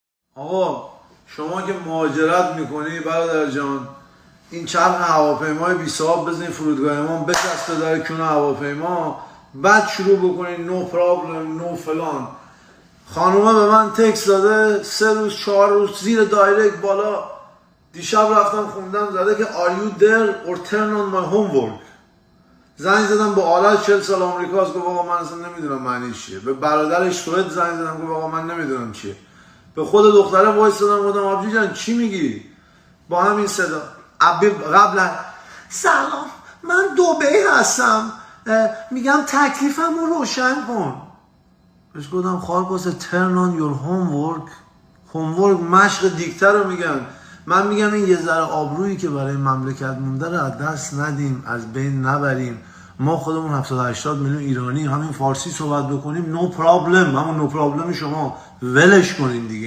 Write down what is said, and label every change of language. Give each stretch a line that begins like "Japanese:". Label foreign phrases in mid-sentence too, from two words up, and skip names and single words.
Persian: آقا شما که مهاجرت میکنی برادر جان، این چرخ هواپیمای بی صاحب بزنی فرودگاه ما، بچسته در کونه هواپیما، بعد شروع بکنی
English: no problem
Persian: نو فلان. خانومه به من تکس داده 3 روز 4 روز زیر دایرکت بالا، دیشب رفتم خوندم زده که
English: are you there or turn on my homework.
Persian: زنگ زدم به آرش 40 سال آمریکاست، گفت آقا من اصلا نمیدونم معنیش چیه. به برادرش سوئد زنگ زدم، گفت آقا من نمیدونم چیه. به خود دختره وایسادم گفتم آبجی جان چی میگی؟ با همین صدا قبلا سلام من دبی هستم، میگم تکلیفم رو روشن کن. بهش گفتم خواهر باسه
English: turn on your homework
Persian: مشق دیکته رو میگن. من میگم این یه ذره آبرویی که برای مملکت مونده رو از دست ندیم، از بین نبریم. ما خودمون 780 میلیون ایرانی همین فارسی صحبت بکنیم
English: no problem,
Persian: همون
English: no problem
Persian: شما ولش کنین دیگه.